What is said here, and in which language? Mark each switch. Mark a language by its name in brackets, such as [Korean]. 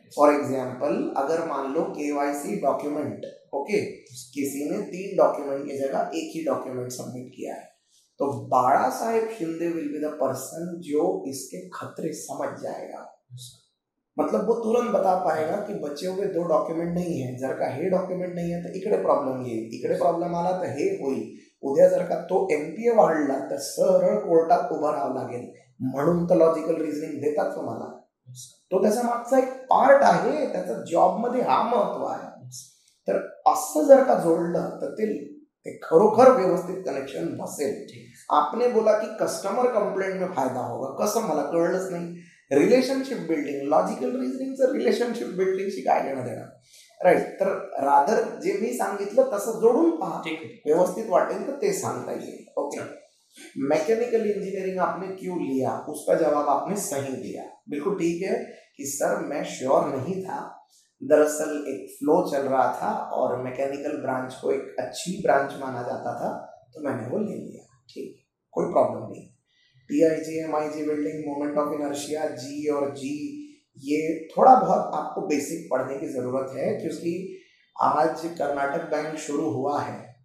[Hindi] For example, अगर मान लो KYC document, okay, किसी ने 3 डॉक्यूमेंट की जगह एक ही डॉक्यूमेंट सबमिट किया है, तो बाळा साहेब Shinde [English] will be the person [Hindi] जो इसके खतरे समझ जाएगा। मतलब वो तुरंत बता पाएगा कि बच्चे हुए 2 डॉक्युमेंट नहीं है, [Marathi] जर का हे डॉक्युमेंट नहीं है तर इकडे प्रॉब्लेम येईल, इकडे प्रॉब्लेम आला तर हे होईल, उद्या जर का तो MPA वाढला तर सरळ कोर्टात उभं राहावं लागेल, म्हणून तर लॉजिकल रिझनिंग देतात तुम्हाला. तो त्याचा मागचा एक पार्ट आहे, त्याचा जॉबमध्ये हा महत्व आहे. तर असं जर का जोडलं तर ते खरोखर व्यवस्थित कनेक्शन बसेल. [Hindi] आपने बोला की कस्टमर कंप्लेंट में फायदा होगा, [Marathi] कसं मला कळलंच नाही. रिलेशनशिप बिल्डिंग, लॉजिकल रिझनिंगचं रिलेशनशिप बिल्डिंगशी काय घेणं देणं, राईट. तर रादर जे मी सांगितलं तसं जोडून पहा, व्यवस्थित वाटेल तर ते सांगता येईल. ओके. [Hindi] मैकेनिकल इंजीनियरिंग आपने क्यों लिया, उसका जवाब आपने सही दिया, बिल्कुल ठीक है कि सर मैं श्योर नहीं था, दरअसल एक फ्लो चल रहा था और मैकेनिकल ब्रांच को एक अच्छी ब्रांच माना जाता था, तो मैंने वो ले लिया. ठीक, कोई प्रॉब्लम नहीं. TIG, MIG building, moment of inertia, G और G, ये थोड़ा बहुत आपको बेसिक पढ़ने की जरूरत है, क्योंकि आज कर्नाटक बैंक शुरू हुआ है.